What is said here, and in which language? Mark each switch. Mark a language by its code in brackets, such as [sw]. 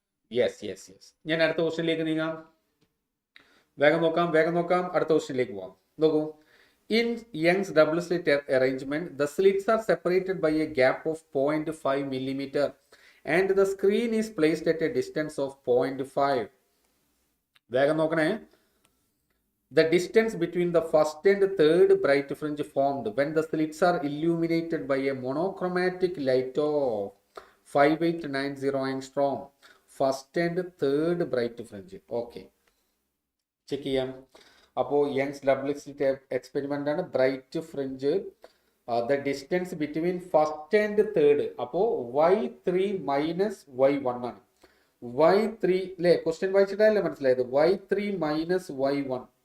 [ml] Yes. ഞാൻ അടുത്ത ക്വസ്റ്റ്യനിലേക്ക് നീങ്ങാം. വേഗം നോക്കാം. അടുത്ത ക്വസ്റ്റ്യനിലേക്ക് പോവാം. [en] നോക്കൂ, in Young's double slit arrangement the slits are separated by a gap of 0.5 millimeter and the screen is placed at a distance of 0.5. [ml] വേഗം നോക്കണേ. [en] The distance between the first and third bright fringe formed when the slits are illuminated by a monochromatic light of 5890 angstrom. First and third bright fringe. [ml] Okay. Check ചെയ്യാം. [en] അപ്പോൾ Young's double slit experiment ആണ്. Bright fringe, the distance between first and third. [ml] അപ്പോൾ y3 minus y1 ആണ്. y3 അല്ലേ, question വായിച്ചിട്ടല്ലേ മനസ്സിലായത്? y3 minus y1.